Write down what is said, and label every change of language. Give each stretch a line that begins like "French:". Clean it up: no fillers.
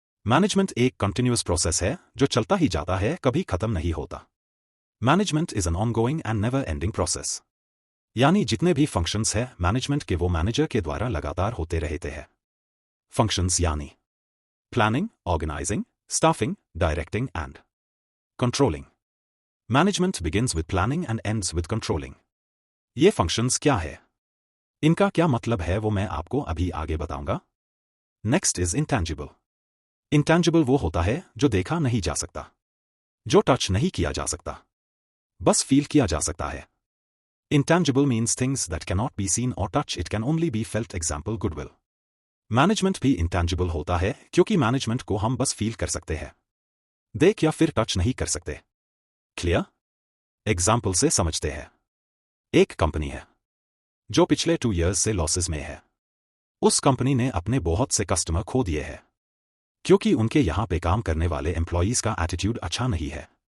Hindi: Management एक continuous process है जो चलता ही जाता है, कभी खत्म नहीं होता।
English: Management is an ongoing and never ending process.
Hindi: यानी जितने भी फंक्शंस हैं मैनेजमेंट के, वो मैनेजर के द्वारा लगातार होते रहते हैं।
English: Functions यानी planning, organising, staffing, directing and controlling. Management begins with planning and ends with controlling.
Hindi: ये functions क्या है, इनका क्या मतलब है, वो मैं आपको अभी आगे बताऊंगा।
English: Next is intangible.
Hindi: Intangible वो होता है जो देखा नहीं जा सकता, जो टच नहीं किया जा सकता, बस फील किया जा सकता है।
English: Intangible means things that cannot be seen or touched, it can only be felt. Example, goodwill.
Hindi: Management भी इंटेंजिबल होता है क्योंकि मैनेजमेंट को हम बस फील कर सकते हैं, देख या फिर टच नहीं कर सकते। क्लियर? एग्जाम्पल से समझते हैं। एक कंपनी है जो पिछले 2 इयर्स से लॉसेस में है। उस कंपनी ने अपने बहुत से कस्टमर खो दिए हैं क्योंकि उनके यहां पे काम करने वाले एम्प्लॉयज का एटीट्यूड अच्छा नहीं है।